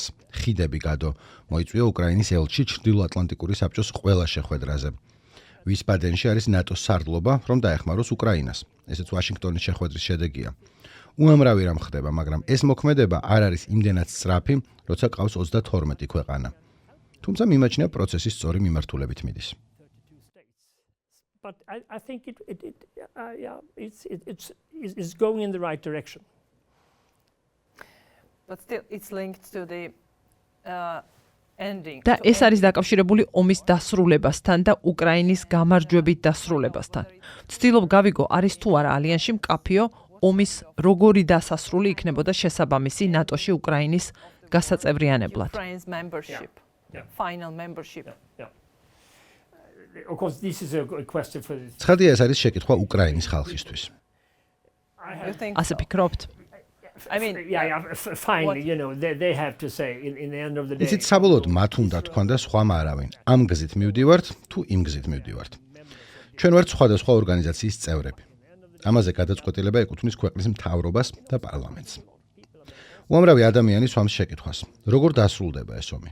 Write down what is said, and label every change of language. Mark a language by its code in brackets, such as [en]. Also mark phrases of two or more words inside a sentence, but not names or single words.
[ka] ხიდები გადო მოიწვია უკრაინის ელჩი ჩრდილოატლანტიკური საბჭოს ყველა შეხვედრაზე. ვისბადენში არის ნატოს სარდლობა, რომ დაეხმაროს უკრაინას. ესეც ვაშინგტონის შეხვედრის შედეგია. უამრავი რამ ხდება, მაგრამ ეს მოქმედება არ არის იმდენად სწრაფი, როცა ყავს 32 ქვეყანა. თუმცა მიმაჩნია პროცესის სწორი მიმართულებით მიდის. [en] but I think it's going in the right direction. But still it's linked to the ending. [ka] და ეს არის დაკავშირებული ომის დასრულებასთან და უკრაინის გამარჯვებით დასრულებასთან. ვცდილობ გავიგო, არის თუ არა ალიანსში მკაფიო ომის როგორი დასასრული იქნებოდა შესაბამისი ნატოში უკრაინის გასაწევრიანებლად. [en] Ukraine's membership. Yeah. Final membership. Yeah. Of course, this is a question for this. [ka] ცხადია, ეს არის შეკითხვა უკრაინის ხალხისთვის. [en] You think [ka] ასე [en] so? [ka] ფიქრობთ? [en] I mean, Finally, you know, they have to say in the end of the day. [ka] იცით, საბოლოოდ მათ უნდა თქვან და სხვა არავინ. ამ გზით მივდივართ თუ იმ გზით მივდივართ. ჩვენ ვართ სხვადასხვა ორგანიზაციის წევრები. ამაზე გადაწყვეტილება ეკუთვნის ქვეყნის მთავრობას და პარლამენტს. უამრავი ადამიანი სვამს შეკითხვას, როგორ დასრულდება ეს ომი?